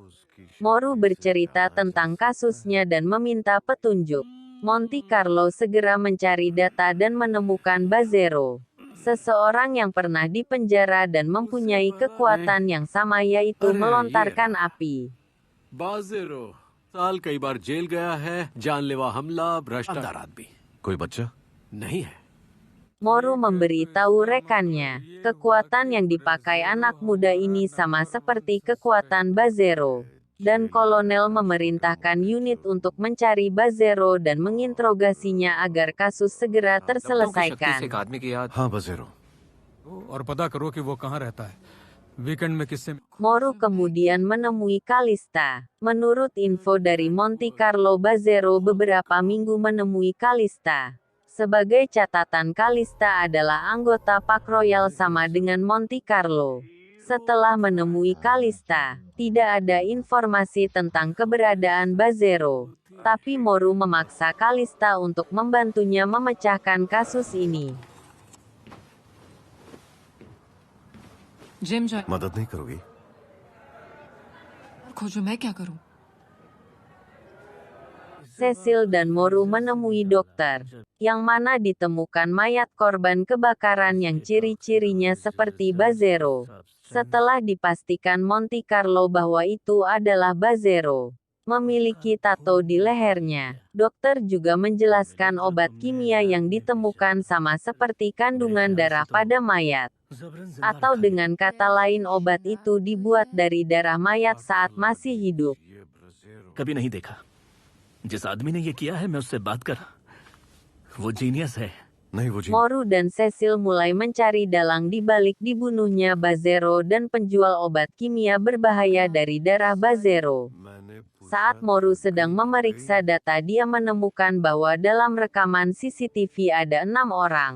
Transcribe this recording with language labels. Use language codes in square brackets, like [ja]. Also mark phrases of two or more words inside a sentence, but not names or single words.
[id] Moru bercerita tentang kasusnya dan meminta petunjuk. Monte Carlo segera mencari data dan menemukan Bazero, seseorang yang pernah dipenjara dan mempunyai kekuatan yang sama, yaitu melontarkan api. Bazero, [hi] साल कई बार जेल गया है, जानलेवा हमला, भ्रष्टाचार आदमी। कोई बच्चा? नहीं है। [id] Moru memberitahu rekannya, kekuatan yang dipakai anak muda ini sama seperti kekuatan Bazero. Dan kolonel memerintahkan unit untuk mencari Bazero dan menginterogasinya agar kasus segera terselesaikan. [hi] हाँ बजेरो। और पता करो कि वो कहाँ रहता है। वीकेंड में किससे [id] Moru kemudian menemui Kalista. Menurut info dari Monte Carlo, Bazero beberapa minggu menemui Kalista. Sebagai catatan, Kalista adalah anggota Park Royal sama dengan Monte Carlo. Setelah menemui Kalista, tidak ada informasi tentang keberadaan Bazero. Tapi Moru memaksa Kalista untuk membantunya memecahkan kasus ini. [hi] जिम जा मदद नहीं करोगी? खोजो, मैं क्या करूं? [id] Cecil dan Moru menemui dokter, yang mana ditemukan mayat korban kebakaran yang ciri-cirinya seperti Bazero. Setelah dipastikan Monte Carlo bahwa itu adalah Bazero, memiliki tato di lehernya, dokter juga menjelaskan obat kimia yang ditemukan sama seperti kandungan darah pada mayat. Atau dengan kata lain, obat itu dibuat dari darah mayat saat masih hidup. [hi] कभी नहीं देखा। जिस आदमी ने ये किया है, मैं उससे बात कर। वो जीनियस है। नहीं वो जी। [id] Moru dan Cecil mulai mencari dalang di balik dibunuhnya Bazero dan penjual obat kimia berbahaya dari darah Bazero. Saat Moru sedang memeriksa data, dia menemukan bahwa dalam rekaman CCTV ada 6 orang.